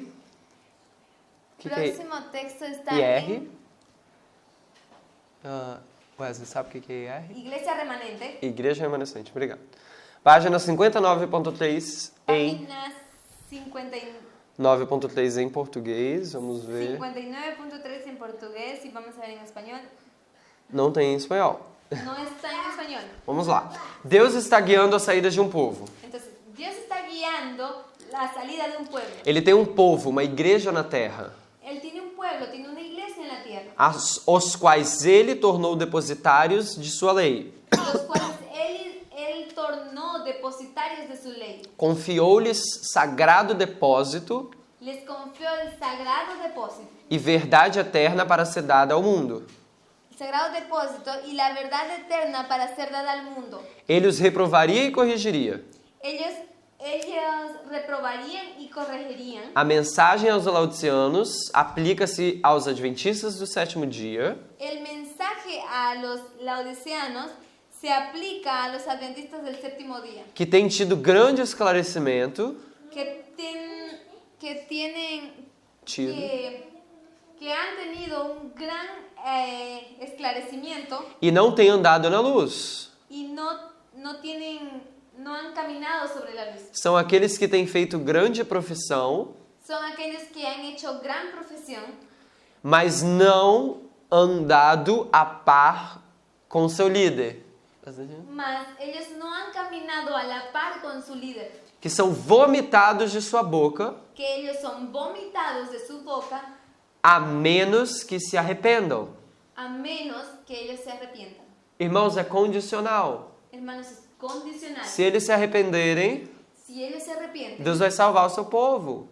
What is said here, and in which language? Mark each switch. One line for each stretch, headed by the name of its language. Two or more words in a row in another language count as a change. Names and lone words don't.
Spanish: El próximo texto está IR? en
Portuguese: Wesley, sabe o que é IR?
Spanish: Iglesia Remanente,
Portuguese: Igreja Remanescente, obrigado. Página 59.3 em página 9.3 em português, vamos ver.
Spanish: 59.3 en portugués y vamos a ver en español.
Portuguese: Não tem em espanhol.
Spanish: No está en español.
Portuguese: Vamos lá. Deus está guiando a saída de um povo.
Spanish: Entonces, Dios está guiando la salida de un pueblo.
Portuguese: Ele tem um povo, uma igreja na terra,
Spanish: Él tiene un pueblo, tiene una iglesia en la tierra,
Portuguese: os quais ele tornou depositários de sua lei.
Spanish: los cuales él tornó depositarios de su ley.
Portuguese: Confiou-lhes sagrado depósito
Spanish: Les confió el sagrado depósito.
Portuguese: e verdade eterna para ser dada ao mundo.
Spanish: El sagrado depósito y la verdad eterna para ser dada al mundo.
Portuguese: Ele os reprovaria e corrigiria.
Spanish: Ellos reprobarían y corregirían.
Portuguese: A mensagem aos laodiceanos aplica-se aos adventistas do sétimo dia,
Spanish: El mensaje a los laodiceanos se aplica a los adventistas del séptimo día,
Portuguese: que tem tido grande esclarecimento, que tido,
Spanish: que han tenido un gran esclarecimiento
Portuguese: e não tem andado na luz.
Spanish: y no han caminado sobre la luz.
Portuguese: São aqueles que têm feito grande profissão,
Spanish: Son aquellos que han hecho gran profesión,
Portuguese: mas não andado a par com seu líder.
Spanish: mas ellos no han caminado a la par con su líder,
Portuguese: Que são vomitados de sua boca,
Spanish: que ellos son vomitados de su boca
Portuguese: a menos que se arrependam.
Spanish: a menos que ellos se arrepientan.
Portuguese: Irmãos, é condicional.
Spanish: Hermanos, es condicional.
Portuguese: Se eles se arrependerem,
Spanish: Si ellos se arrepienten,
Portuguese: Deus vai salvar o seu povo.